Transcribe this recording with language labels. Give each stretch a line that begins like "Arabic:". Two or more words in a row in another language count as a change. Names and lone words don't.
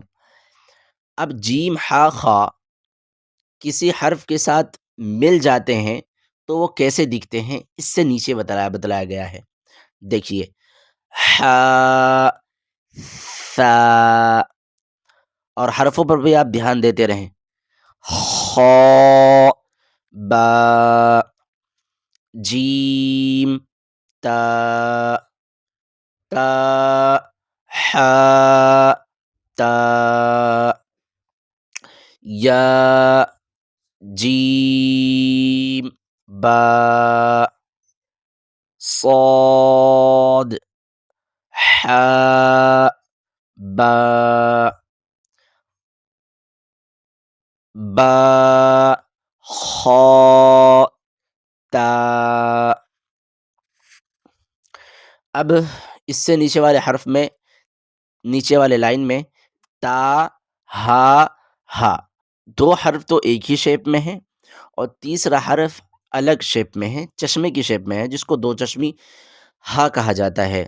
Urdu: اب جیم ہا خا کسی حرف کے ساتھ مل جاتے ہیں تو وہ کیسے دکھتے ہیں، اس سے نیچے بتلایا گیا ہے. دیکھیے ہا ثا، اور حرفوں پر بھی آپ دھیان دیتے رہیں. خا با جیم تا تا ہا تا یا جیم با صاد ہا با با خا تا. اب اس سے نیچے والے حرف میں، نیچے والے لائن میں تا ہا ہا، دو حرف تو ایک ہی شیپ میں ہیں اور تیسرا حرف الگ شیپ میں ہے، چشمے کی شیپ میں ہے، جس کو دو چشمی ہا کہا جاتا ہے.